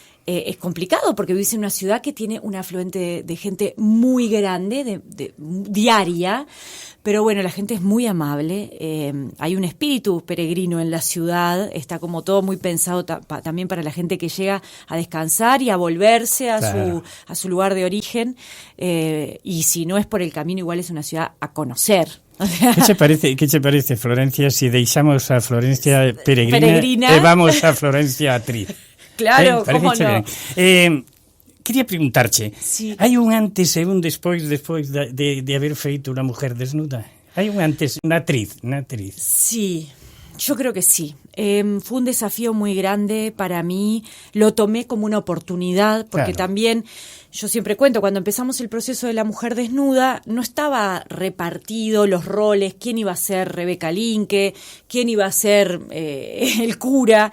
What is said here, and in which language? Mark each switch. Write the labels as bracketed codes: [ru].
[es] es complicado porque vivís en una ciudad que tiene un afluente de gente muy grande, diaria, pero bueno, la gente es muy amable, hay un espíritu peregrino en la ciudad, está como todo muy pensado también para la gente que llega a descansar y a volverse a su lugar de origen, y si no es por el camino, igual es una ciudad a conocer. ¿Qué te parece, [gl] Florencia, si deixamos a Florencia peregrina e vamos a Florencia actriz? [es] Claro, cómo no. [gl] Quería preguntarche, hai un antes e un despois de haber feito Una mujer desnuda? Hai un antes, unha actriz. [es] Sí, yo creo que sí. Fue un desafío muy grande para mí, lo tomé como una oportunidad, porque Claro. también, yo siempre cuento, cuando empezamos el proceso de la mujer desnuda, no estaba repartido los roles, quién iba a ser Rebeca Linke, quién iba a ser el cura,